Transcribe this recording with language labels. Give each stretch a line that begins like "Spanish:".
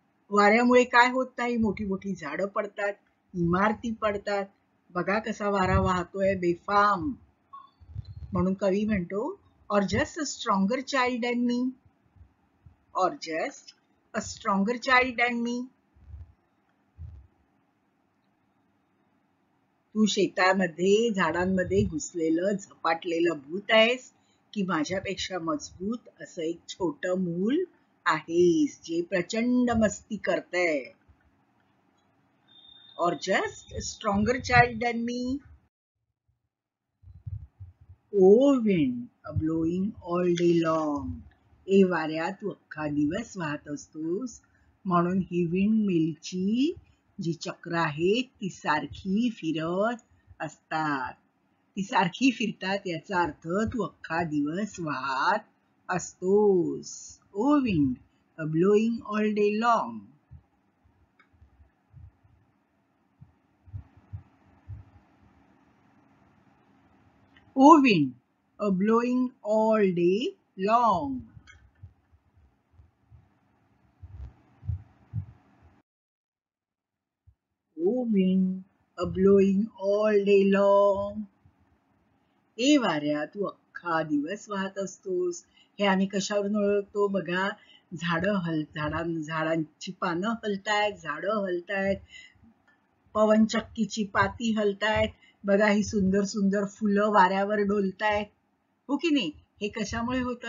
Marathi: वाऱ्यामुळे काय होत नाही, मोठी मोठी झाडं पडतात, इमारती पडतात. बघा कसा वारा वाहतोय बेफाम. म्हणून कवी म्हणतो,
English: or just a stronger child than me, or just a stronger child than me.
Marathi: तू शेतामध्ये झाडांमध्ये घुसलेलं झपाटलेलं भूत आहेस की माझ्यापेक्षा मजबूत असं एक छोटं मूल आहेस जे प्रचंड मस्ती करतंय?
English: Or just a stronger child than me. O wind, a blowing all day long.
Marathi: ए वाऱ्या तू अख्खा दिवस वाहत असतोस, म्हणून ही विंड मिलची जी चक्र आहेत ती सारखी फिरत असतात. ती सारखी फिरतात याचा अर्थ तू अख्खा दिवस वाहत असतोस.
English: O wind, a blowing all day long. O wind, a blowing all day long. O wind, a blowing all day long.
Marathi: ए वाऱ्या तू अख्खा दिवस वाहत असतोस. हे आम्ही कशावरून ओळखतो बघा, झाडांची पानं हलतायत, झाडं हलतायत, पवनचक्कीची पाती हलतायत, बघा ही सुंदर सुंदर फुलं वाऱ्यावर डोलतायत, हो की नाही? हे कशामुळे होतं?